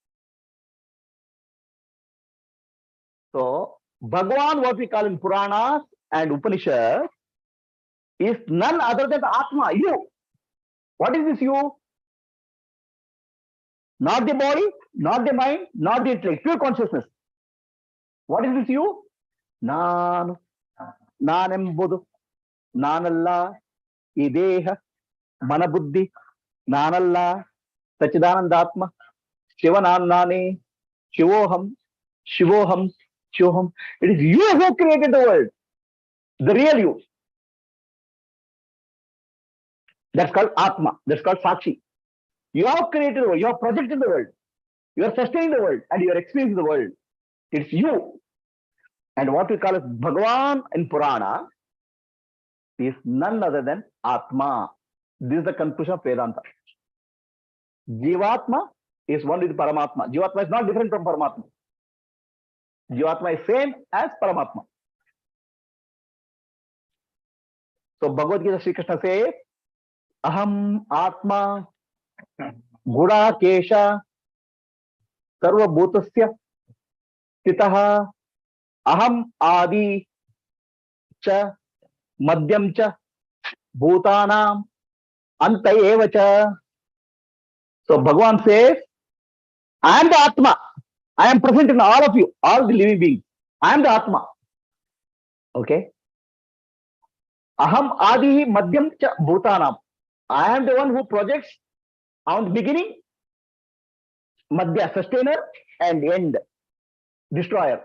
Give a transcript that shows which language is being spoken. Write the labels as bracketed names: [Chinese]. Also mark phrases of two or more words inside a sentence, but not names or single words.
[English] So, Bhagavan, what we call in Puranas and Upanishads, is none other than Atma, you. What is this you? Not the body, not the mind, not the intellect, pure consciousness. What is this you? [Kannada] ನಾನು, ನಾನೆಂಬುದು, ನಾನಲ್ಲ, ಈ ದೇಹ, ಮನಬುದ್ಧಿ, ನಾನಲ್ಲ, ಸಚ್ಚಿದಾನಂದಾತ್ಮ, ಶಿವನಾನು, [Sanskrit] शिवोऽहम्, शिवोऽहम्, सोऽहम्. [English] It is you who created the world, the real you. That's called Atma. That's called Sakshi. You have created the world. You have projected the world. You are sustaining the world and you are experiencing the world. It's you. And what we call as Bhagavan in Purana is none other than Atma. This is the conclusion of Vedanta. Jivatma is one with Paramatma. Jivatma is not different from Paramatma. Jivatma is same as Paramatma. So Bhagavad Gita Sri Krishna says, [Sanskrit] अहम् आत्मा गुडाकेश सर्व भूताशय स्थितः अहम् आदि च मध्यम् च भूतानाम् अन्त एव च. [English] So Bhagavan says, I am the Atma. I am present in all of you, all the living beings. I am the Atma. Okay. [Sanskrit] अहम् आदि मध्यम् च भूतानाम्. [English] I am the one who projects on the beginning, Madhya, sustainer, and end, destroyer.